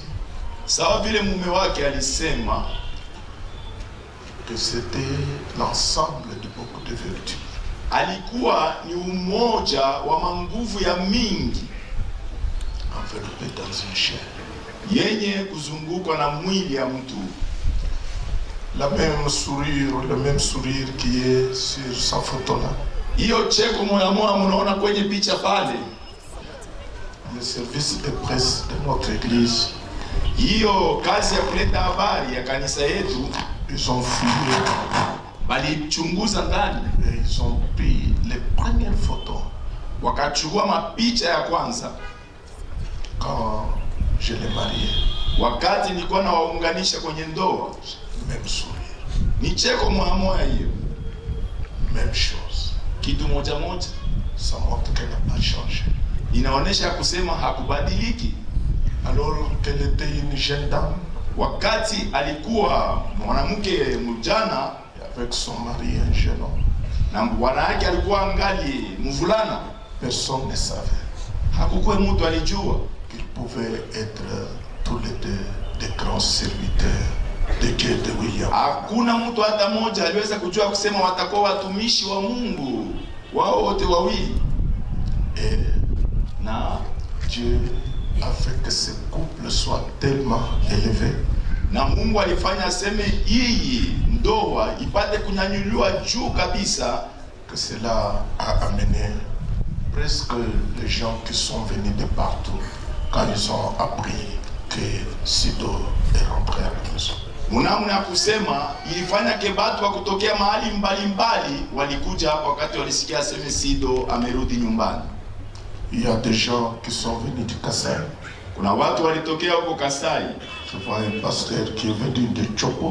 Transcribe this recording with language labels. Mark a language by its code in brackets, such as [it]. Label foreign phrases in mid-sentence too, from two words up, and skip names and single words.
[sw] Sawa vile mume wake alisema [fr] que c'était l'ensemble de beaucoup de vertus. [sw] alikuwa ni umoja wa manguvu ya mingi [fr] Enveloppé dans une chair. [sw] yenye kuzungukwa na mwili ya mtu. [fr] Le même sourire qui est sur sa photo là. [sw] Hiyo cheko moya moya mnaona kwenye picha pale, [fr] Le service de presse de notre église, [sw] hiyo kazi ya kuleta habari ya kanisa yetu, [fr] ils ont fouillé [sw] balichunguza ndani, [fr] et ils ont pris les premières photos [sw] wakachukua mapicha ya kwanza [fr] quand je l'ai marié. [sw] wakati nilikuwa nawaunganisha kwenye ndoa. [fr] Même sourire, [sw] Ni cheko moya moya hiyo, [fr] même chose. [sw] kitu moja moja, [fr] Ça montre qu'elle n'a pas changé. [sw] inaonesha kusema hakubadiliki. [fr] Alors qu'elle était une jeune dame, [sw] Wakati alikuwa mwanamke mjana [fr] et avec son mari un jeune homme, [sw] na bwana yake alikuwa angali mvulana, [fr] personne ne savait [sw] hakukuwa mtu alijua [fr] qu'ils pouvaient être tous les deux des grands serviteurs de Dieu de William. [sw] hakuna mtu hata mmoja aliweza kujua kusema watakuwa watumishi wa Mungu wao wote wawili. [fr] Et [sw] Na [fr] Dieu a fait que ce couple soit tellement élevé [sw] na Mungu alifanya aseme hii ndoa ipate kunyanyuliwa juu kabisa, [fr] que cela a amené presque les gens qui sont venus de partout quand ils ont appris que Sido est rentré à la maison. [sw] munamna ya kusema ilifanya kebatu wa kutokea mahali mbalimbali walikuja hapa wakati walisikia aseme Sido amerudi nyumbani. [fr] Il y a des gens qui sont venus du Kassai. [sw] Kuna watu walitokea huko Kasai, [fr] Je vois un pasteur qui est venu de Chopo,